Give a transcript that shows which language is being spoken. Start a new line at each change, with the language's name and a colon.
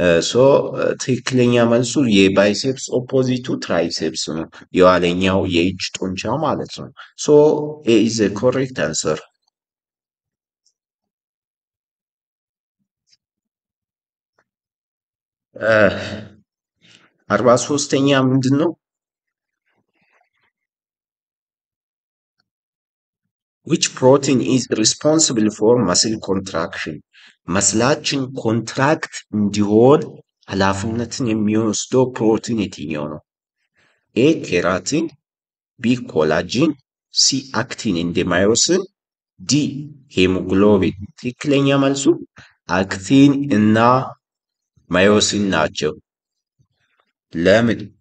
Amharic: ሶ ትክክለኛ መልሱ የባይሴፕስ ኦፖዚቱ ትራይሴፕስ ነው፣ የኋለኛው የእጅ ጡንቻ ማለት ነው። ሶ ኤ ኢዝ ኤ ኮሬክት አንሰር። 43ኛ ምንድን ነው?
English: which protein is responsible for muscle contraction?
Amharic: መስላችን ኮንትራክት እንዲሆን ኃላፊነትን የሚወስደው ፕሮቲን የትኛው ነው? ኤ ኬራቲን፣ ቢ ኮላጂን፣ ሲ አክቲን እንደ ማዮሲን፣ ዲ ሄሞግሎቢን። ትክክለኛ መልሱ አክቲን እና ማዮሲን ናቸው። ለምን?